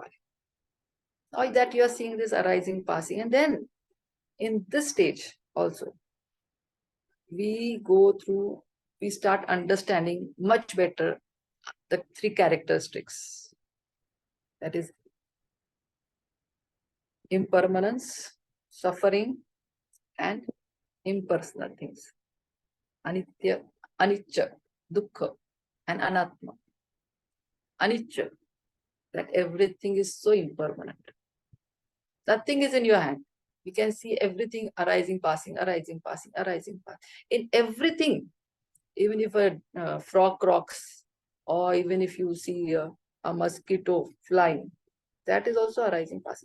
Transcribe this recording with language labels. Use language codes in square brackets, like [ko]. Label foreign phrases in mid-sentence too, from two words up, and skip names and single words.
[en] Now that you're seeing this arising, passing, and then in this stage also, we go through, we start understanding much better the three characteristics. That is impermanence, suffering, and impersonal things. [pi] Anitya, anicca, dukkha, and anatma. [en] Anicca, that everything is so impermanent. Nothing is in your hand. You can see everything arising, passing, arising, passing, arising, passing. In everything, even if a frog croaks, or even if you see a mosquito flying, that is also arising, passing.